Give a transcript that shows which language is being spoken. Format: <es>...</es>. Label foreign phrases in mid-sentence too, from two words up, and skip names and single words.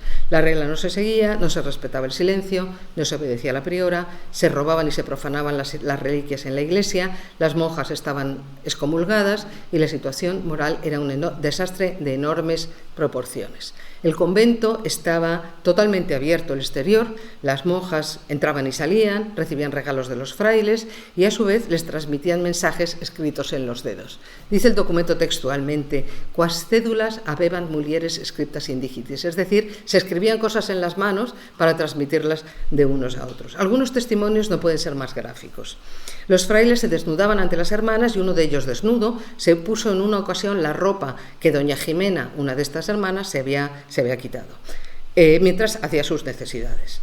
<es>La regla no se seguía, no se respetaba el silencio, no se obedecía a la priora, se robaban y se profanaban las reliquias en la iglesia, las monjas estaban excomulgadas y la situación moral era un desastre de enormes proporciones. El convento estaba totalmente abierto al exterior, las monjas entraban y salían, recibían regalos de los frailes y a su vez les transmitían mensajes escritos en los dedos. Dice el documento textualmente:</es> <la>«Quas cédulas habeban mulieres scriptas in digitis»,</la> <es>es decir, se escribían cosas en las manos para transmitirlas de unos a otros. Algunos testimonios no pueden ser más gráficos. Los frailes se desnudaban ante las hermanas y uno de ellos, desnudo, se puso en una ocasión la ropa que doña Jimena, una de estas hermanas, se había quitado, mientras hacía sus necesidades.</es>